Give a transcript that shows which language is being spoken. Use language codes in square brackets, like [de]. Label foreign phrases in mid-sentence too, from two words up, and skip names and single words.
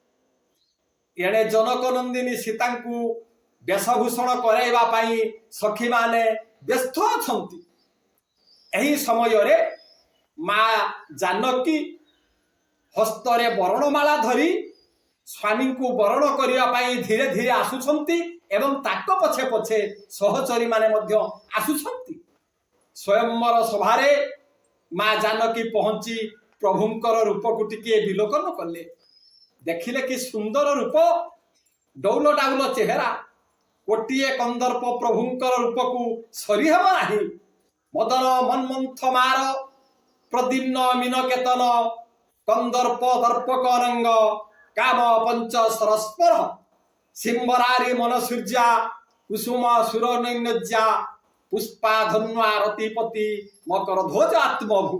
[or] ଏଣେ ଜନକ ନନ୍ଦିନୀ ସୀତା କୁ ବେଶଭୂଷଣ କରାଇବା ପାଇଁ ସଖୀ ମାନେ ବ୍ୟସ୍ତ ଅଛନ୍ତି। ଏହି ସମୟ ରେ ମା ଜାନକୀ ହସ୍ତରେ ବରଣମାଳା ଧରି ସ୍ୱାମୀ କୁ ବରଣ କରିବାକୁ ଧୀରେ ଧୀରେ ଆସୁଛନ୍ତି ଏବଂ ତାଙ୍କ ପଛେ ପଛେ ସହଚରୀ ମାନେ ମଧ୍ୟ ଆସୁଛନ୍ତି। ସ୍ୱୟଂବର ସଭାରେ ମା ଜାନକୀ ପହଞ୍ଚି ପ୍ରଭୁଙ୍କର ରୂପ କୁ ଟିକେ ବିଲୋକନ କଲେ। ଦେଖିଲେ କି ସୁନ୍ଦର ରୂପ ଡୌଲ ଡାଉଲ ଚେହେରା କୋଟିଏ କନ୍ଦର୍ପ ପ୍ରଭୁଙ୍କର ରୂପ କୁ ସରି ହେବ ନାହିଁ। [sa] मदन मनमंथ मार प्रदीम्न मीनकेतन कंदर्प दर्पक रंग काम पंच सरस्पर सिंबरारी मन सूर्या कुसुम सुर नैनज्या पुष्पा धन्वा रतिपति मकर ध्वज आत्मभू।